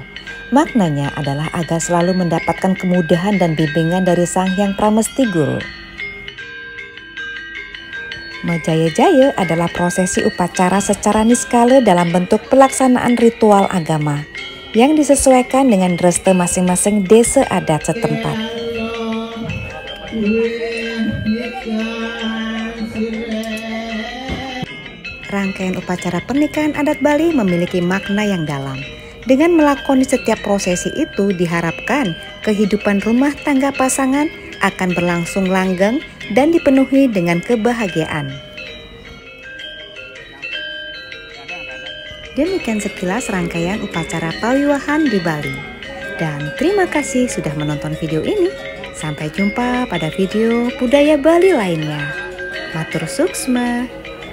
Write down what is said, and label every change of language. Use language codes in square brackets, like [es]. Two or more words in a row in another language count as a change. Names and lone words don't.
[id] Maknanya adalah agar selalu mendapatkan kemudahan dan bimbingan dari Sang Hyang Pramesti Guru. Mejaya-jaya adalah prosesi upacara secara niskala dalam bentuk pelaksanaan ritual agama yang disesuaikan dengan dreste masing-masing desa adat setempat. Rangkaian upacara pernikahan adat Bali memiliki makna yang dalam. Dengan melakoni setiap prosesi itu diharapkan kehidupan rumah tangga pasangan akan berlangsung langgeng dan dipenuhi dengan kebahagiaan. Demikian sekilas rangkaian upacara pawiwahan di Bali. Dan terima kasih sudah menonton video ini. Sampai jumpa pada video budaya Bali lainnya. [ban] Matur suksma.